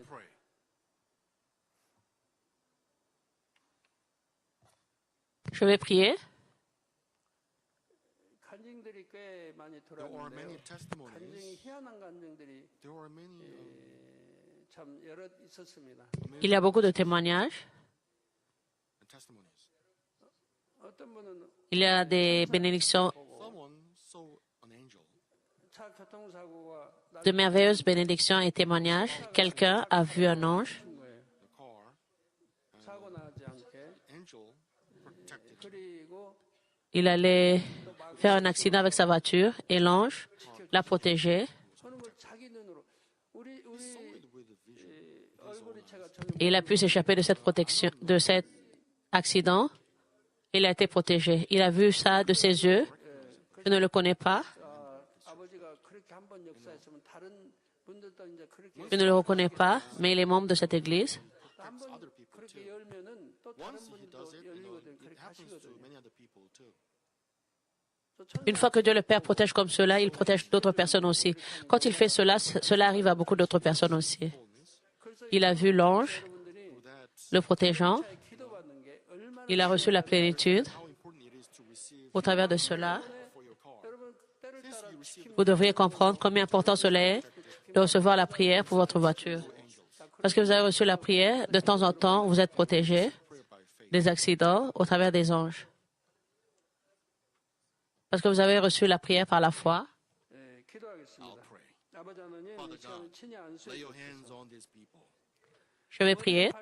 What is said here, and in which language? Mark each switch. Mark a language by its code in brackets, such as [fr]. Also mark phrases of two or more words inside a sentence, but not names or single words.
[en] pray. [fr] Je vais prier. [ko] 간증들이 꽤 많이 [en] There are many [ko] 들어왔는데요. 간증이 [en] testimonies. [ko] 희한한 간증들이 [en] There are many [ko] 참 여러 있었습니다. [fr] Il y a beaucoup de témoignages. [en] testimonies. [ko] 어떤 분은 [fr] Il y a des bénédictions, [en] Someone saw an angel. [ko] 차 교통사고가 [fr] de merveilleuses bénédictions et témoignages. Quelqu'un a vu un ange. [ko] 난 거예요. [en] The car. [ko] 사고 나지 않게. [en] The angel protected him. [ko] 그리고 [fr] Il allait faire un accident avec sa voiture et l'ange l'a protégé. [ko] 저는 뭐 자기 눈으로 우리 [en] Saw it with a vision. [ko] 얼굴이 제가 전혀 [fr] Et il a pu s'échapper de cette protection, de cet accident. Il a été protégé. Il a vu ça de ses yeux. Je ne le connais pas. [ko] 아버지가 그렇게 한번 역사했으면 다른 분들도 이제 그렇게 [fr] Je ne le reconnais pas, mais il est membre de cette église. [ko] 한번 [en] Other people [ko] 그렇게 [en] too. [ko] 열면은 또 다른 [en] Once he [ko] 분도 [en] does it, [ko] 열리거든. [en] it [ko] 그렇게 [en] happens to [ko] 하시거든요. [en] many other people too. [fr] Une fois que Dieu le Père protège comme cela, il protège d'autres personnes aussi. Quand il fait cela, cela arrive à beaucoup d'autres personnes aussi. Il a vu l'ange [ko] 여러분들이 [fr] le protégeant. [ko] 기도받는 게 얼마나 [fr] Il a reçu la plénitude. [en] How important it is to receive [fr] Au travers de cela, [en] for your car. [ko] 여러분 때를 따라 지키면 [fr] vous devriez comprendre combien important cela est de recevoir la prière pour votre voiture. Parce que vous avez reçu la prière, de temps en temps, vous êtes protégé des accidents au travers des anges. Parce que vous avez reçu la prière par la foi. [ko] 예, 기도하겠습니다. [en] I'll pray. [ko] 아버지 하나님 이 시간에 친히 안수해 [en] Lay your hands on these people. [fr] Je vais prier.